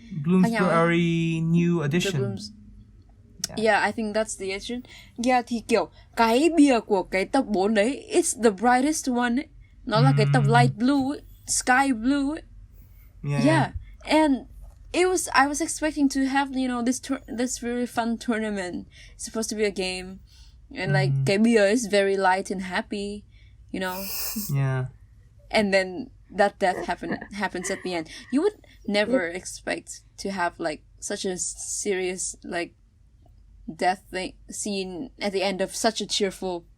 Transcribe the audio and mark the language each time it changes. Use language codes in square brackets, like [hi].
[en] Bloomsbury New Edition. Yeah, I think that's the edition. [vi] Yeah, thì kiểu cái bìa của cái tập 4 đấy, [en] it's the brightest one [vi] ấy. Nó là cái tập [en] light blue [vi] ấy, [en] sky blue [vi] ấy. [en] Yeah. And I was expecting to have, you know, this really fun tournament. It's supposed to be a game, and like [vi] cái bìa [en] is very light and happy, you know. Yeah. And then that death happens at the end. You would never expect to have like such a serious like death scene at the end of such a cheerful